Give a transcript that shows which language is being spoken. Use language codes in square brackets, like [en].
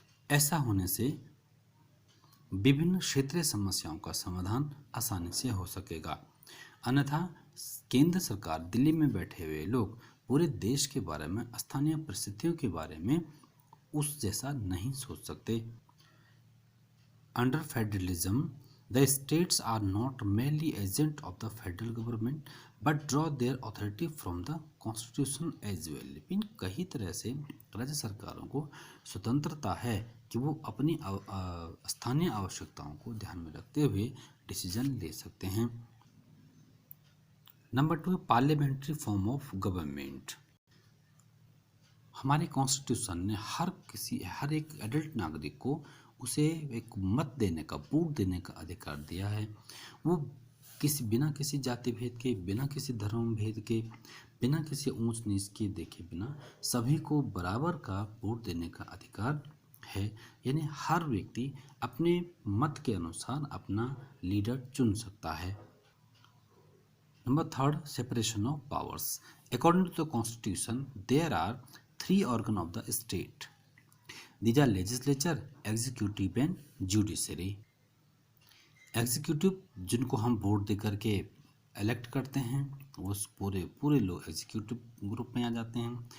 [hi] ऐसा होने से विभिन्न क्षेत्रीय समस्याओं का समाधान आसानी से हो सकेगा। अन्यथा केंद्र सरकार, दिल्ली में बैठे हुए लोग पूरे देश के बारे में, स्थानीय परिस्थितियों के बारे में उस जैसा नहीं सोच सकते। [en] Under federalism, the states are not merely agents of the federal government but draw their authority from the constitution as well। [hi] लेकिन कई तरह से राज्य सरकारों को स्वतंत्रता है कि वो अपनी स्थानीय आवश्यकताओं को ध्यान में रखते हुए डिसीजन ले सकते हैं। Number 2, parliamentary form of government. हमारे कॉन्स्टिट्यूशन ने हर एक एडल्ट नागरिक को उसे एक मत देने का, वोट देने का अधिकार दिया है। वो बिना किसी जाति भेद के, बिना किसी धर्म भेद के, बिना किसी ऊंच नीच के देखे बिना सभी को बराबर का वोट देने का अधिकार है। यानी हर व्यक्ति अपने मत के अनुसार अपना लीडर चुन सकता है। [en] Number 3, separation of powers. According to the Constitution, there are 3 organs of the state. These are legislature, executive and judiciary. [hi] Executive जिनको हम वोट दे करके इलेक्ट करते हैं, वो पूरे लोग एग्जीक्यूटिव ग्रुप में आ जाते हैं।